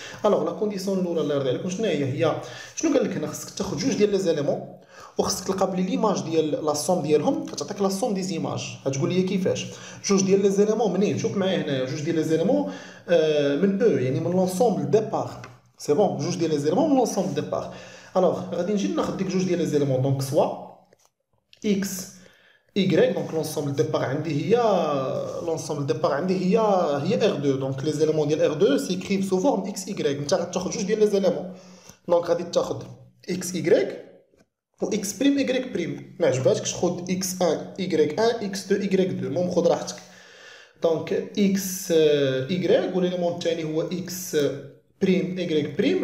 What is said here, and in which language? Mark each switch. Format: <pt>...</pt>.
<ar>الوغ لا كونديسيون الاولى اللي يرضي عليكم شنو هي شنو قال لك هنا؟ خصك تاخذ جوج ديال لي زيليمون وخصك تلقى بلي ليماج ديال لا سوم ديالهم كتعطيك لا سوم دي زيماج. غتقول لي كيفاش؟ جوج ديال لي زيليمون منين؟ شوف معايا هنايا جوج ديال لي زيليمون من او يعني من لونسومبل ديبار، سي بون. جوج ديال لي زيليمون من لونسومبل ديبار. الوغ غادي نجي ناخذ ديك جوج ديال لي زيليمون، دونك سوا اكس Y.</ar> <fr>Donc l'ensemble départ</fr> <ar>عندي هي</ar> <fr>l'ensemble départ عندي هي R2. Donc les éléments</fr> <ar>ديال</ar> <fr>R2 s'écrivent sous forme XY.</fr> <ar>انت غتاخذ جوج ديال لي زيليمون، دونك غادي تاخذ XY و X بريم Y بريم. ما عجباتكش خذ X1 Y1 X2 Y2، المهم خذ راحتك. دونك اكس ايكغيك، والاليمون الثاني هو اكس بريم ايكغيك بريم.</ar>